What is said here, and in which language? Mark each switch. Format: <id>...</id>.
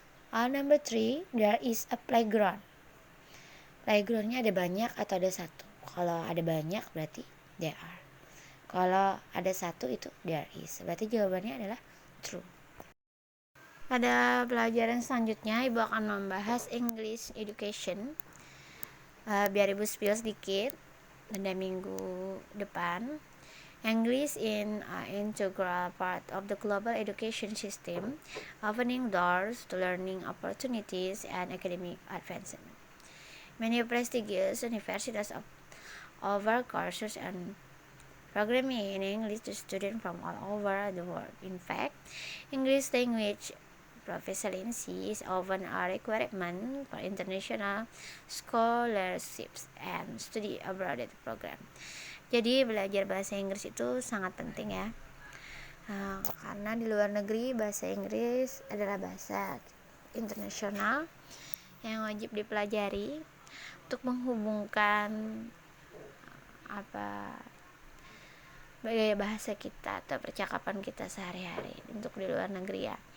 <en>Number 3, there is a playground.</en> <id>Playgroundnya ada banyak atau ada 1? Kalau ada banyak berarti there are. Kalau ada 1 itu there is. Berarti jawabannya adalah true. Pada pelajaran selanjutnya, Ibu akan membahas English education. Biar Ibu spill sedikit pada minggu depan.</id> <en>English is an integral part of the global education system, opening doors to learning opportunities and academic advancement. Many prestigious universities offer courses and programming in English to students from all over the world. In fact, English language proficiency is often a requirement for international scholarships and study abroad program.</en> <id>Jadi belajar bahasa Inggris itu sangat penting ya, karena di luar negeri bahasa Inggris adalah bahasa internasional yang wajib dipelajari untuk menghubungkan gaya bahasa kita atau percakapan kita sehari-hari untuk di luar negeri ya.</id>